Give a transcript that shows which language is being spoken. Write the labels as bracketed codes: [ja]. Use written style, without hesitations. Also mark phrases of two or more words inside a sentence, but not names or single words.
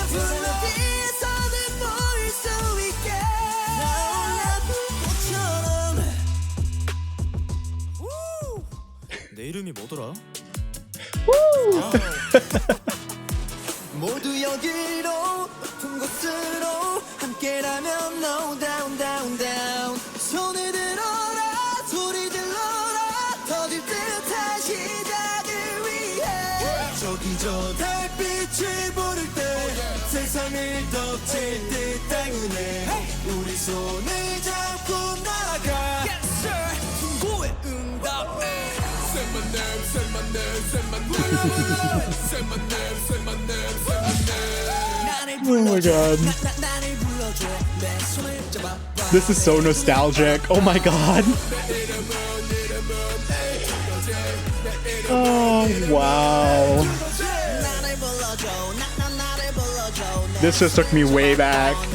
[ko] 내 이름이 뭐더라? 모두 여기로 높은 곳으로 함께라면 [en] no down down down [ko] 손을 들어라 소리 질러라 터질 듯한 시작을 위해 저기 저 달빛이 부를 때 세상을 덮칠 듯 당연해 우리 손을 잡고 날아가 [en] Yes sir [ko] 승부의 응답해 [en] Say my name, say my name, [ko] say my name Say my name, say my name, say my name [en] Oh my god. This is so nostalgic. Oh my god. Oh, wow. This just took me way back.